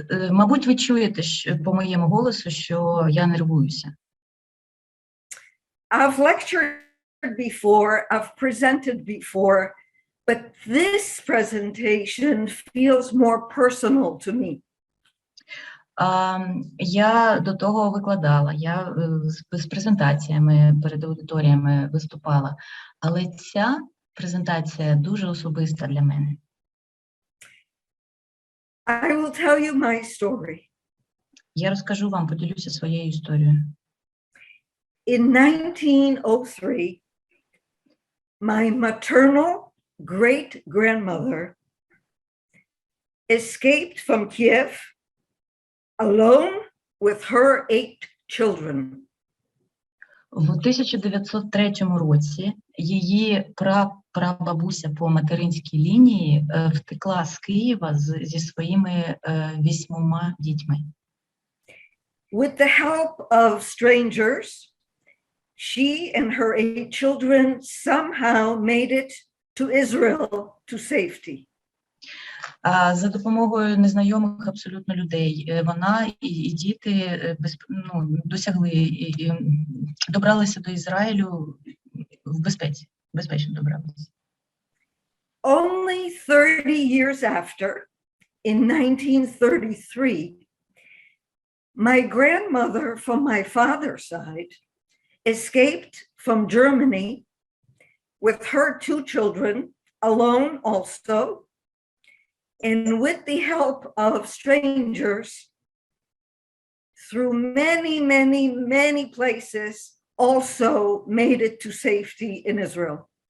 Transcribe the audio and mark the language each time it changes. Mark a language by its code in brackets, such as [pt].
[uk] Мабуть, ви чуєте по моєму голосу, що я нервуюся. [en] I've lectured before, I've presented before, but this presentation feels more personal to me. [uk] Я до того викладала, я з презентаціями перед аудиторіями виступала, але ця презентація дуже особиста для мене. [en] I will tell you my story. [uk] Я розкажу вам, поділюся своєю історією. [en] In 1903, my maternal great-grandmother escaped from Kiev alone with her 8 children. [uk] В 1903 році її прабабуся по материнській лінії втекла з Києва зі своїми 8 дітьми. [en] With the help of strangers, she and her 8 children somehow made it to Israel to safety. [uk] За допомогою незнайомих абсолютно людей вона і діти досягли і добралися до Ізраїлю в безпеці, безпечно добралися. [en] Only 30 years after, in 1933, my grandmother from my father's side escaped from Germany with her 2 children, alone also, and with the help of strangers, through many, many, many places, also made it to safety in Israel.